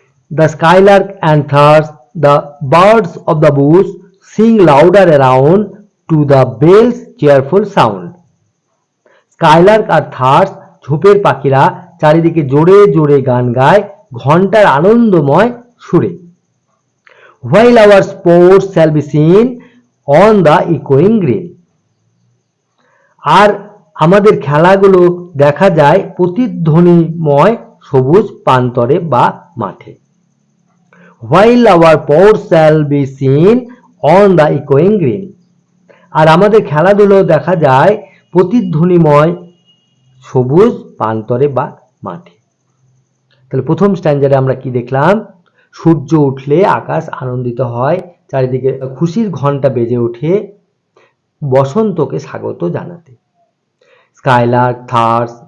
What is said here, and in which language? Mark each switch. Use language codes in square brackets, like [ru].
[en] The skylark and thrush the birds of the bush sing louder around to the bells cheerful sound. [bn] Skylark আর থার্স ঝোপের পাখিরা চারিদিকে জোরে জোরে গান গায় ঘন্টার আনন্দময় সুরে। [en] While our sports shall be seen on the echoing green. [bn] আর আমাদের খেলাগুলো দেখা যায় প্রতিধ্বনিময় সবুজ প্রান্তরে বা মাঠে। [en] While our sports shall be seen on the echoing green. [bn] আর আমাদের খেলাধুলো দেখা যায় প্রতিধ্বনিময় সবুজ প্রান্তরে বা মাঠে। তাহলে প্রথম স্ট্যান্ডারে আমরা কি দেখলাম? সূর্য উঠলে আকাশ আনন্দিত হয়, চারিদিকে খুশির ঘন্টা বেজে ওঠে বসন্তকে স্বাগত জানাতে। স্কাইলার্ক, থার্স